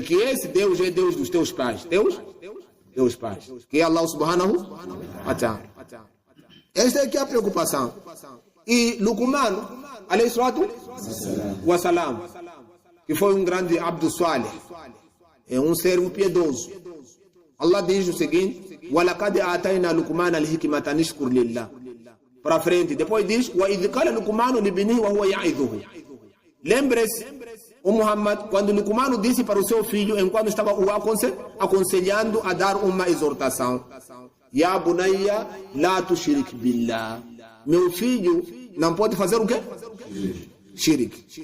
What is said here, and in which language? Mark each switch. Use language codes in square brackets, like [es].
[pt] Que esse Deus é Deus dos teus pais. Teus pais. Que é Allah subhanahu wa ta'ala. Esta é que é a preocupação. E Luqman, alayhi salatu wa salam, que foi um grande Abdu Salih, é um servo piedoso. [ar] Allah [pt] diz o seguinte: [ar] وَلَقَدْ آتَيْنَا لُقْمَانَ الْحِكْمَةَ نِشْكُرْ لِلَّهِ. [pt] Para frente. Depois diz: [ar] وَإِذْ قَالَ لُقْمَانُ لِابْنِهِ وَهُوَ يَعِظُهُ. [pt] Lembre-se, o Muhammad, quando Luqman disse para o seu filho, enquanto estava o aconselhando a dar uma exortação: [ar] Ya bunayya la tushrik billah. [pt] Meu filho não pode fazer o quê? Shirik.